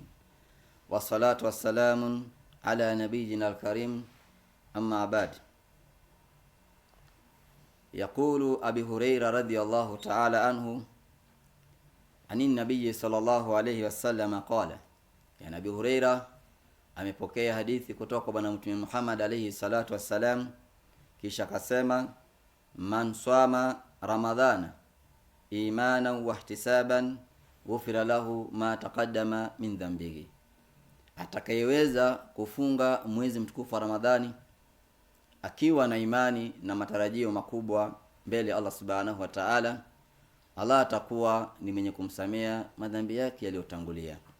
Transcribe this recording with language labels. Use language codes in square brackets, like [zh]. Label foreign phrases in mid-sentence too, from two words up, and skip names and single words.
[ar] والصلاة والسلام على نبينا الكريم. أما بعد. يقول أبي هريرة رضي الله تعالى عنه عن النبي صلى الله عليه وسلم قال. [sw] يعني أبي هريرة amepokea hadithi kutoka kwa bwana Mtume Muhammad [ar] عليه الصلاة والسلام, [sw] kisha akasema, [ar] من صام رمضان إيمانا واحتسابا غفر له ما تقدم من ذنبه, [sw] atakayeweza kufunga mwezi mtukufu wa Ramadhani akiwa na imani na matarajio makubwa mbele Allah [ar] سبحانه وتعالى, [sw] Allah atakuwa ni mwenye kumsamea madhambi yake yaliyotangulia.